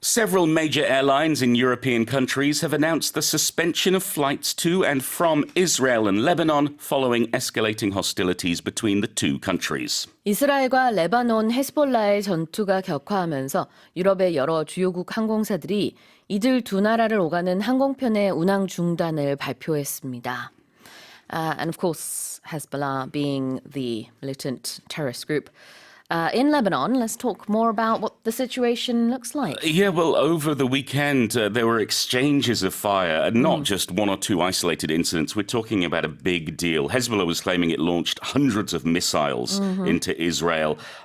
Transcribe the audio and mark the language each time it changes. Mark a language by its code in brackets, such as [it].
[en] Several major airlines in European countries have announced the suspension of flights to and from Israel and Lebanon following escalating hostilities between the two countries. [ko] 이스라엘과 레바논 헤즈볼라의 전투가 격화하면서 유럽의 여러 주요국 항공사들이 이들 두 나라를 오가는 항공편의 운항 중단을 발표했습니다. [en] And of course, Hezbollah being the militant terrorist group. In Lebanon, let's talk more about what the situation looks like. Yeah, well, over the weekend, there were exchanges of fire, and not just one or two isolated incidents. We're talking about a big deal. Hezbollah was claiming it launched hundreds of missiles into Israel.